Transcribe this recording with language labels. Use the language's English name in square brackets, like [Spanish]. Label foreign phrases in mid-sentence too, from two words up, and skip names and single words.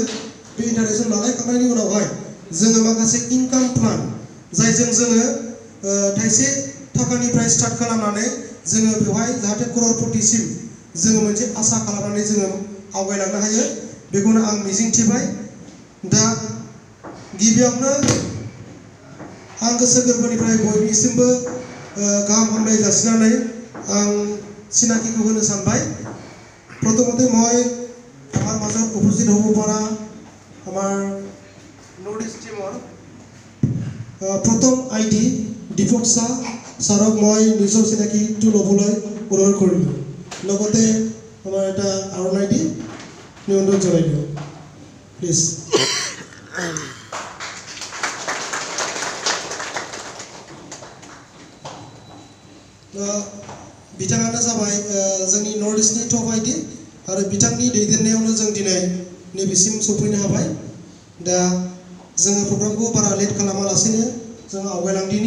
[Bodo] बे इन्टारेक्शन लालायखांनायनि उनावहाय जोङो माखासे [English] income plan [Bodo] जायजों जोङो थाइसे थाखानिफ्राय स्टार्ट खालामनानै जोङो बेवहाय जाहाथे क्ररपतिसिम जोङो मोनसे आसा खालामनानै जोङो आवगायलांनो हायो बेखौनो आं मिजिंथिबाय। दा गिबियावनो आं गोसो गोरबोनिफ्राय बयनिसिमबो गाहाम हामलाय जासिनानै आं চিনাকিটো होनो सानबाय। [Assamese] प्रथमते মই আমাৰ মাজত উপস্থিত হ'ব পৰা আমাৰ [English] North East [Assamese] টিমৰ প্ৰথম আইডি দীপক শাহ ছাৰক মই নিজৰ চিনাকিটো ল'বলৈ অনুৰোধ কৰিলোঁ। লগতে আমাৰ এটা আৰণ আইডি নিমন্ত্ৰণ জনাই দিওঁ প্লিজ। [Bodo] बिथाङानो जाबाय जोंनि [English] North Eastni top ID [Bodo] आरो बिथांनि दैदेननायावनो जों दिनै नैबेसिम सफैनो हाबाय। दा जोङो प्रग्रामखौ बारा लेट खालामालासेनो जों आवगायलांदिनि।